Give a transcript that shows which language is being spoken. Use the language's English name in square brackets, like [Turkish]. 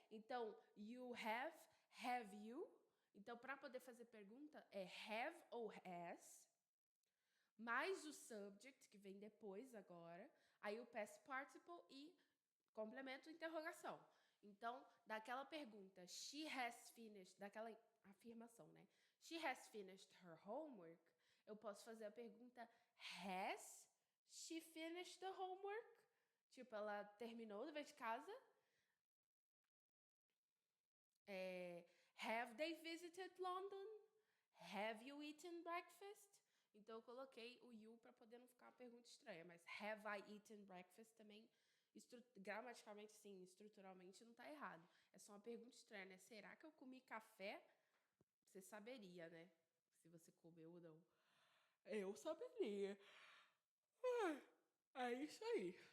[Portuguese] Então, [English] you have you. [Portuguese] Então, para poder fazer pergunta, é have ou has, mais o subject, que vem depois agora, aí o past participle e complemento interrogação. Então, daquela pergunta, [English] she has finished, [Portuguese] daquela afirmação, né? [English] She has finished her homework, [Portuguese] eu posso fazer a pergunta, [English] has she finished the homework? [Portuguese] Tipo, ela terminou o dever de casa? [English] Have they visited London? Have you eaten breakfast? [Portuguese] Então eu coloquei o you para poder não ficar uma pergunta estranha, mas [English] have I eaten breakfast [Portuguese] também, gramaticalmente sim, estruturalmente não está errado. É só uma pergunta estranha, né? Será que eu comi café? Você saberia, né? Se você comeu ou não. Eu saberia. É isso aí.